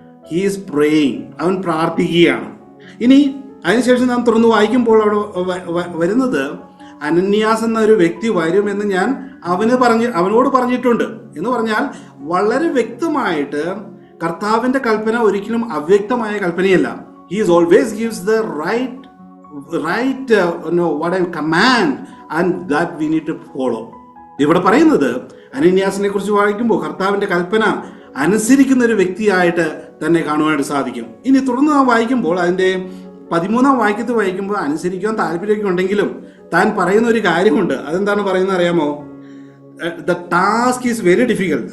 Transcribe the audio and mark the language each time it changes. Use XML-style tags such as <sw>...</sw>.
<en>he is praying,</en> <ml>അവൻ പ്രാർത്ഥിക്കുകയാണ്. ഇനി അതിനുശേഷം നാം തുറന്ന് വായിക്കുമ്പോൾ അവിടെ വരുന്നത്, അനന്യാസ് എന്ന ഒരു വ്യക്തി വരുമെന്ന് ഞാൻ അവനോട് പറഞ്ഞിട്ടുണ്ട് എന്ന് പറഞ്ഞാൽ, വളരെ വ്യക്തമായിട്ട് കർത്താവിന്റെ കൽപ്പന ഒരിക്കലും അവ്യക്തമായ കൽപ്പനയല്ല.</ml> <en>He always gives the right command and that we need to follow.</en> <ml>ഇവിടെ പറയുന്നത് അനന്യാസിനെ കുറിച്ച് വായിക്കുമ്പോൾ കർത്താവിന്റെ കൽപ്പന അനുസരിക്കുന്ന ഒരു വ്യക്തിയായിട്ട് തന്നെ കാണുവാനായിട്ട് സാധിക്കും. ഇനി തുടർന്ന് നാം വായിക്കുമ്പോൾ അതിന്റെ 13 വാക്യത്തിൽ വായിക്കുമ്പോൾ അനുസരിക്കാൻ താല്പര്യമൊക്കെ ഉണ്ടെങ്കിലും താൻ പറയുന്ന ഒരു കാര്യമുണ്ട്. അതെന്താണ് പറയുന്നത് അറിയാമോ?</ml> <en>The task is very difficult.</en>